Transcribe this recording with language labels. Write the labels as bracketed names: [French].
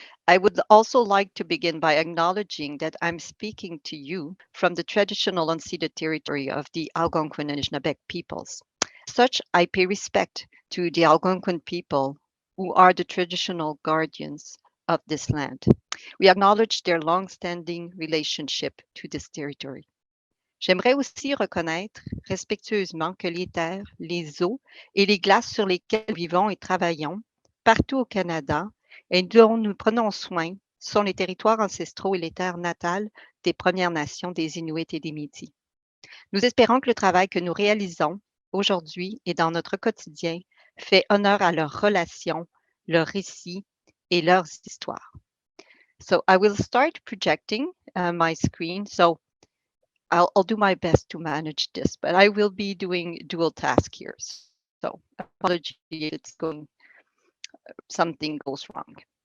[English] I would also like to begin by acknowledging that I'm speaking to you from the traditional unceded territory of the Algonquin and Anishinaabe peoples. As such, I pay respect to the Algonquin people, who are the traditional guardians of this land. We acknowledge their long-standing relationship to this territory. [French] J'aimerais aussi reconnaître respectueusement que les terres, les eaux et les glaces sur lesquelles nous vivons et travaillons partout au Canada et dont nous prenons soin sont les territoires ancestraux et les terres natales des Premières Nations, des Inuits et des Métis. Nous espérons que le travail que nous réalisons aujourd'hui et dans notre quotidien fait honneur à leurs relations, leurs récits et leurs histoires. [English] So I will start projecting my screen. So I'll do my best to manage this, but I will be doing dual task here. So apology if it's going, something goes wrong.